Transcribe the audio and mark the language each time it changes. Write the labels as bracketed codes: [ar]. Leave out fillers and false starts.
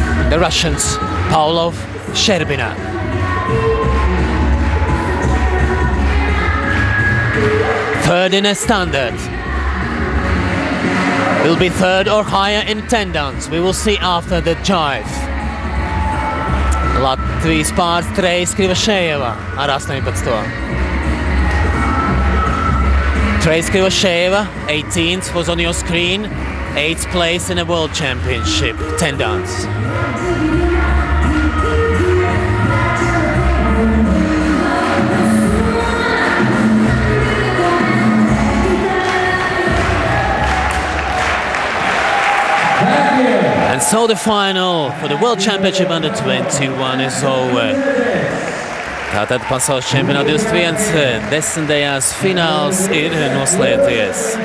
[en] The Russians, Pavlov, Sherbina. Third in a standard. Will be third or higher in 10 dance. We will see after the jive. [lv] Latvijas pāris Treis Krivošejeva ar 18. [en] Treis Krivošejeva, 18th, was on your screen. 8th place in a World Championship, 10 dance. And so the final for the World Championship under 21 is over. [lv] Tātad pasaules čempionāta 21 10. fināls ir noslēdzies.